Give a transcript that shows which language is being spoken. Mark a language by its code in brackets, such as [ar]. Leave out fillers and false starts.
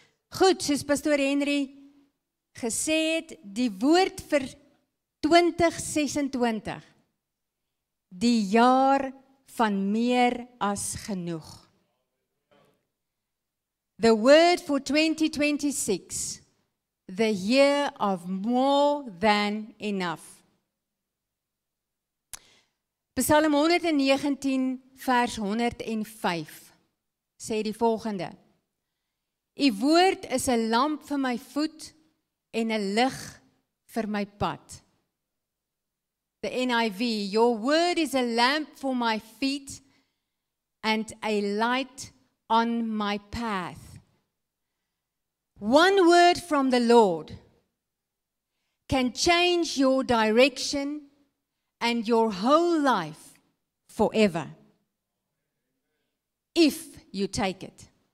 [af] Goed, soos Pastor Henry gesê het, die woord vir 2026, die jaar van meer as genoeg. [en] The word for 2026, the year of more than enough. [af] Psalm 119 vers 105 sê die volgende: U woord is 'n lamp vir my voet en 'n lig vir my pad. [en] The NIV, your word is a lamp for my feet and a light on my path. One word from the Lord can change your direction and your whole life forever, if you take it.